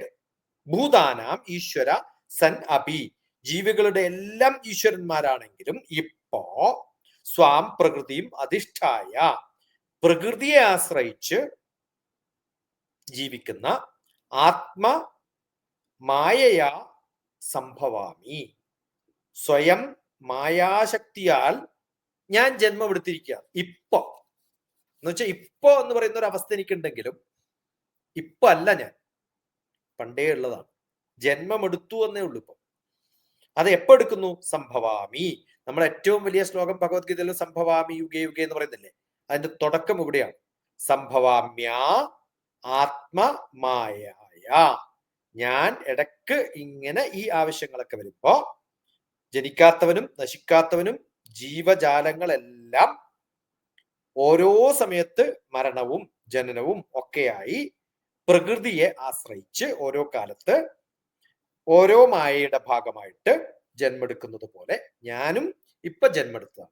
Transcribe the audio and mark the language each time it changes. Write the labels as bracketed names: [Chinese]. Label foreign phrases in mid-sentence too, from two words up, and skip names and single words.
[Sanskrit] ഭൂതാനാം ഈശ്വര സൻ അപി, [Malayalam] ജീവികളുടെ എല്ലാം ഈശ്വരന്മാരാണെങ്കിലും ഇപ്പോ സ്വാം പ്രകൃതിയും അധിഷ്ഠായ, പ്രകൃതിയെ ആശ്രയിച്ച് ജീവിക്കുന്ന [Sanskrit] ആത്മ മായയാ സംഭവാമി, [Malayalam] സ്വയം മായാശക്തിയാൽ ഞാൻ ജന്മമെടുത്തിരിക്കുക. ഇപ്പൊ എന്ന് വെച്ചാൽ ഇപ്പൊ എന്ന് പറയുന്ന ഒരു അവസ്ഥ എനിക്കുണ്ടെങ്കിലും ഇപ്പൊ അല്ല, ഞാൻ പണ്ടേ ഉള്ളതാണ്. ജന്മമെടുത്തു എന്നേ ഉള്ളൂ. ഇപ്പൊ അത് എപ്പോ എടുക്കുന്നു? സംഭവാമി. നമ്മൾ ഏറ്റവും വലിയ ശ്ലോകം ഭഗവത്ഗീതയിൽ [Sanskrit] സംഭവാമി യുഗേ യുഗേ [Malayalam] എന്ന് പറയുന്നില്ലേ, അതിന്റെ തുടക്കം ഇവിടെയാണ്. [Sanskrit] സംഭവാമ്യ ആത്മമായ, [Malayalam] ഞാൻ ഇടക്ക് ഇങ്ങനെ ഈ ആവശ്യങ്ങളൊക്കെ വരുമ്പോ ജനിക്കാത്തവനും നശിക്കാത്തവനും ജീവജാലങ്ങളെല്ലാം ഓരോ സമയത്ത് മരണവും ജനനവും ഒക്കെയായി പ്രകൃതിയെ ആശ്രയിച്ച് ഓരോ കാലത്ത് ഓരോ മായയുടെ ഭാഗമായിട്ട് ജന്മെടുക്കുന്നത് പോലെ ഞാനും ഇപ്പൊ ജന്മെടുത്തതാണ്.